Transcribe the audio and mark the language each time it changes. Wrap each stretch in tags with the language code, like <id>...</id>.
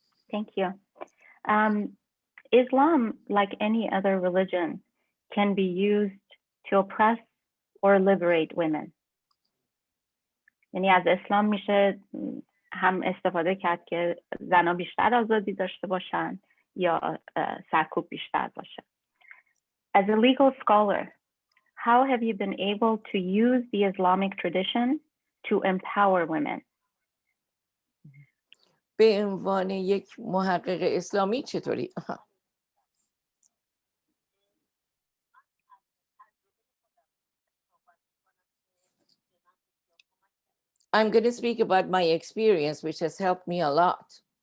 <en>Thank you. Islam, like any other religion, can be used to oppress or liberate women.</en> <fa>یعنی از اسلام میشه هم استفاده کرد که زنها بیشتر آزادی داشته باشن یا سرکوب بیشتر باشه.</fa> <en>As a legal scholar, how have you been able to use the Islamic tradition to empower women?</en> <fa>به عنوان یک محقق اسلامی چطوری؟</fa> <en>I'm going to speak about my experience, which has helped me a lot.</en>